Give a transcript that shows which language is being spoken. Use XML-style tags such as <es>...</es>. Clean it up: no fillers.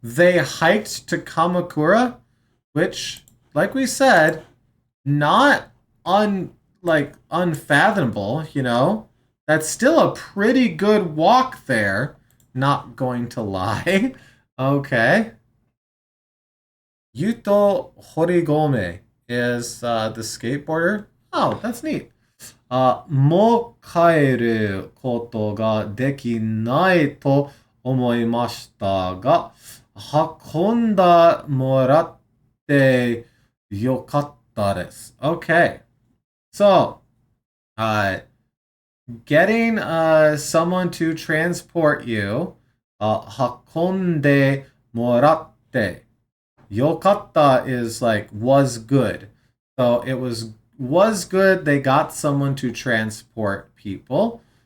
<en>they hiked to Kamakura, which, like we said, not unfathomable, you know? That's still a pretty good walk there, not going to lie. Okay. Yuto Horigome is the skateboarder. Oh, that's neat.</en> <ja>もう帰ることができないと思いましたが、運んだもらってよかったです。</ja> <en>Okay. So, getting someone to transport you,</en> <ja>運んでもらって Yokata</ja> <en>is like was good. So it was good. They got someone to transport people.</en>